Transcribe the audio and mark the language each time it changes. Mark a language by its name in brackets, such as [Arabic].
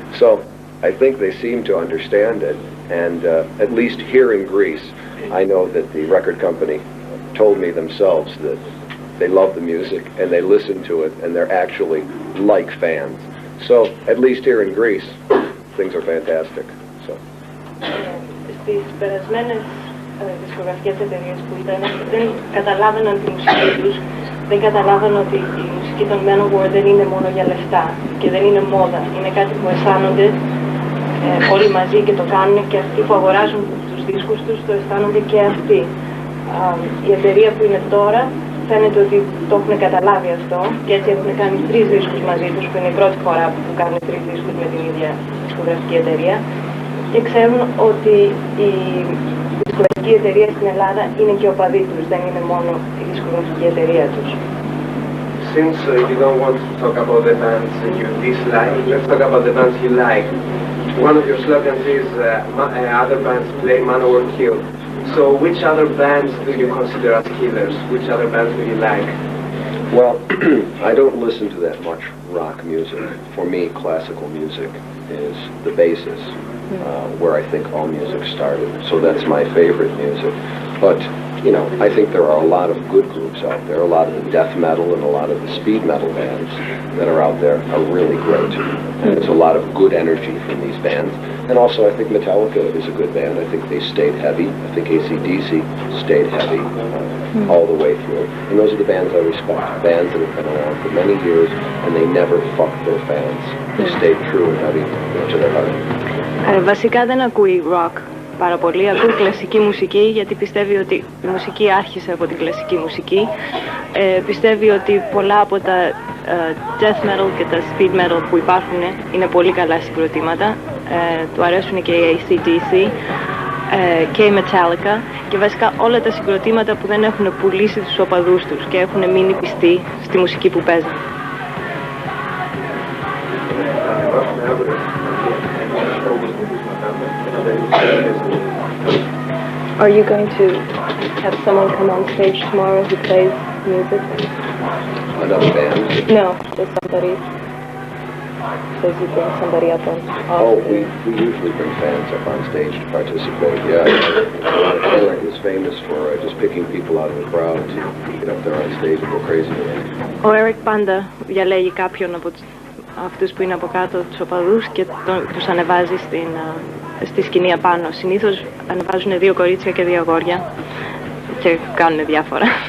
[English] So I think they seem to understand it, and at least here in Greece, I know that the record company told me themselves that they love the music and they listen to it and they're actually like fans. So at least here in Greece, things are fantastic. So. [Greek] Στις περασμένες δισκογραφικές εταιρείες που ήταν, δεν καταλάβαιναν τη μουσική τους, δεν καταλάβαιναν ότι η μουσική των Manowar δεν είναι μόνο για λεφτά και δεν είναι μόδα. Είναι κάτι που αισθάνονται όλοι μαζί και το κάνουν, και αυτοί που αγοράζουν τους δίσκους τους το αισθάνονται και αυτοί. Η εταιρεία που είναι τώρα φαίνεται ότι το έχουν καταλάβει αυτό και έτσι έχουν κάνει 3 δίσκους μαζί τους, που είναι η πρώτη φορά που κάνουν 3 δίσκους με την ίδια δισκογραφική εταιρεία, και ξέρουν ότι η δισκογραφική εταιρεία στην Ελλάδα είναι και οπαδοί τους, δεν είναι μόνο η δισκογραφική εταιρεία τους. [English] Since you don't want to talk about the bands you dislike, let's talk about the bands you like. One of your slogans is other bands play, Manowar kill. So which other bands do you consider as killers? Which other bands do you like? Well, I don't listen to that much rock music. For me, classical music is the basis. where I think all music started. So that's my favorite music. But, you know, I think there are a lot of good groups out there. A lot of the death metal and a lot of the speed metal bands that are out there are really great. And there's a lot of good energy from these bands. And also I think Metallica is a good band. I think they stayed heavy. I think AC/DC stayed heavy all the way through. And those are the bands I respect. Bands that have been around for many years and they never fucked their fans. They stayed true and heavy to their heart. [Greek] Βασικά δεν ακούει rock πάρα πολύ, ακούει κλασική μουσική γιατί πιστεύει ότι η μουσική άρχισε από την κλασική μουσική. Πιστεύει ότι πολλά από τα death metal και τα speed metal που υπάρχουν είναι πολύ καλά συγκροτήματα. Του αρέσουν και οι AC/DC και η Metallica και βασικά όλα τα συγκροτήματα που δεν έχουν πουλήσει τους οπαδούς τους και έχουν μείνει πιστοί στη μουσική που παίζουν. [English] Are you going to have someone come on stage tomorrow who plays music? Another band? No, just somebody. Says you bring somebody up on. Oh, we usually bring fans up on stage to participate. Yeah, Eric is famous for just picking people out of the crowd to get up there on stage and go crazy with them. [Greek] Ο Eric πάντα διαλέγει κάποιον από αυτούς που είναι από κάτω, τους οπαδούς, και τους ανεβάζει στη σκηνή απάνω. Συνήθως ανεβάζουν 2 κορίτσια και 2 αγόρια και κάνουν διάφορα.